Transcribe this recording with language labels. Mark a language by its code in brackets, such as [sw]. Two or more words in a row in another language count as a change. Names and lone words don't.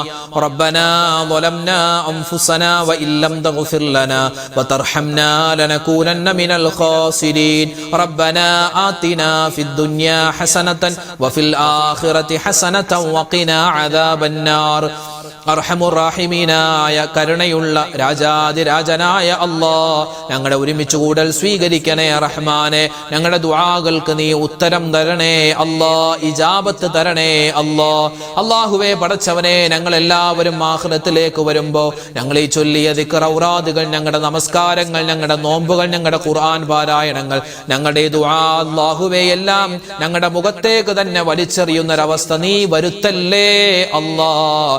[ar] ربنا ظلمنا أنفسنا وإن لم تغفر لنا وترحمنا لنكونن من الخاسرين. ربنا آتنا في الدنيا حسنة وفي الآخرة حسنة وقنا عذاب النار. [ml] അർഹമുർ-റഹീമീനായ കരുണയുള്ള രാജാതിരാജനായ അല്ലാഹ്, ഞങ്ങളുടെ ഒരുമിച്ച് കൂടൽ സ്വീകരിക്കണേ റഹ്മാനെ. ഞങ്ങളുടെ ദുആകൾക്ക് നീ ഉത്തരം തരണേ അല്ലാഹ്, ഇജാബത്ത് തരണേ അല്ലാഹ്. അല്ലാഹുവേ പടച്ചവനെ, ഞങ്ങൾ എല്ലാവരും ആഖിറത്തിലേക്ക് വരുമ്പോ ഞങ്ങൾ ഈ ചൊല്ലിയ ദിക്ർ ഔറാദുകൾ, ഞങ്ങളുടെ നമസ്കാരങ്ങൾ, ഞങ്ങളുടെ നോമ്പുകൾ, ഞങ്ങളുടെ ഖുർആൻ പാരായണങ്ങൾ, ഞങ്ങളുടെ ദുആ അല്ലാഹുവേ എല്ലാം ഞങ്ങളുടെ മുഖത്തേക്ക് തന്നെ വലിച്ചെറിയുന്നൊരവസ്ഥ നീ വരുത്തല്ലേ അല്ലാഹ്.